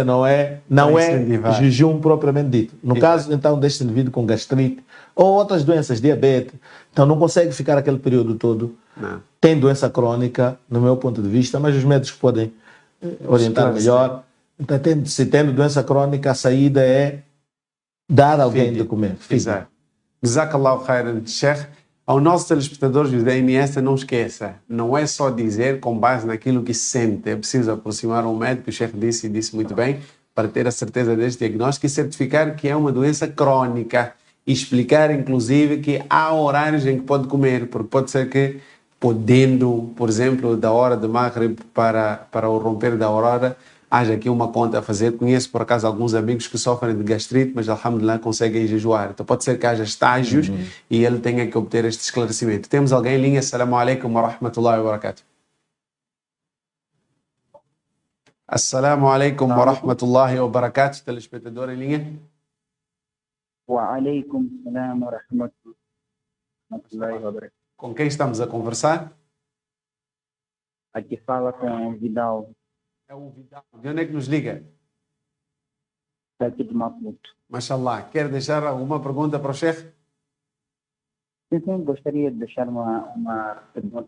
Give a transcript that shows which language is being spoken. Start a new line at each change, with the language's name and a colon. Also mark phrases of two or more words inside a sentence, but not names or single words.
Portuguese: Não é jejum propriamente dito. No caso, então, deste indivíduo com gastrite ou outras doenças, diabetes, então não consegue ficar aquele período todo. Não. Tem doença crônica, no meu ponto de vista, mas os médicos podem orientar melhor. Então, se tendo doença crônica, a saída é dar alguém de comer. Exato.
Arabic: جزاك الله خيرا، شيخ.
Portuguese: Ao nosso telespectador José Iniesta, não esqueça, não é só dizer com base naquilo que sente, é preciso aproximar um médico, o Sheikh disse muito bem, para ter a certeza deste diagnóstico e certificar que é uma doença crônica e explicar, inclusive, que há horários em que pode comer, porque pode ser que, podendo, por exemplo, da hora de Maghrib para o romper da aurora, haja aqui uma conta a fazer. Conheço, por acaso, alguns amigos que sofrem de gastrite, mas, alhamdulillah, conseguem jejuar. Então, pode ser que haja estágios e ele tenha que obter este esclarecimento. Temos alguém em linha?
Arabic: السلام عليكم ورحمة الله وبركاته. السلام عليكم ورحمة الله وبركاته.
Portuguese: Telespectador em linha?
Arabic: وعليكم سلام ورحمة الله وبركاته.
Portuguese: Com quem estamos a conversar? Aqui fala com o Vidal, É o Vidal. De onde é que nos liga? daqui de Maputo. Mashallah. Quer deixar alguma pergunta para o chefe? Sim, gostaria de deixar uma pergunta.